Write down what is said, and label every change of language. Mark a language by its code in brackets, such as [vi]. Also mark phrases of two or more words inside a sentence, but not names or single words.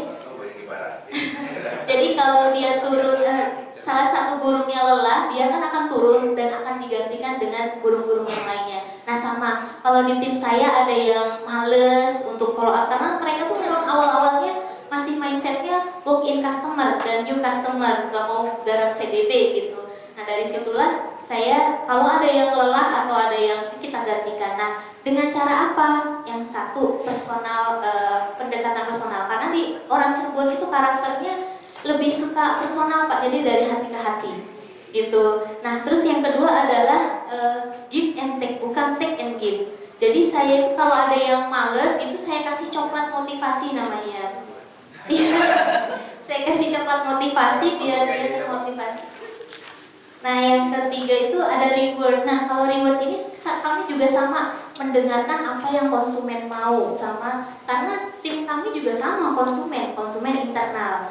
[id] Jadi kalau dia turun, salah satu burungnya lelah, dia kan akan turun dan akan digantikan dengan burung-burung yang lainnya. Nah sama, kalau di tim saya ada yang males untuk [en] follow up, [id] karena mereka tuh memang awal-awalnya masih mindsetnya [en] walk in customer [id] dan [en] new customer, [id] gak mau garap CDB gitu. Nah dari situlah saya, kalau ada yang lelah atau ada yang kita gantikan. Nah dengan cara apa? Yang satu personal, pendekatan personal, karena di orang Cirebon itu karakternya lebih suka personal Pak, jadi dari hati ke hati gitu. Nah terus yang kedua adalah [en] give and take, [id] bukan [en] take and give. [id] Jadi saya itu kalau ada yang males itu saya kasih coklat motivasi namanya. Saya kasih coklat motivasi biar dia termotivasi. Nah yang ketiga itu ada reward. Nah kalau reward ini kami juga sama, mendengarkan apa yang konsumen mau, sama karena tim kami juga sama konsumen internal.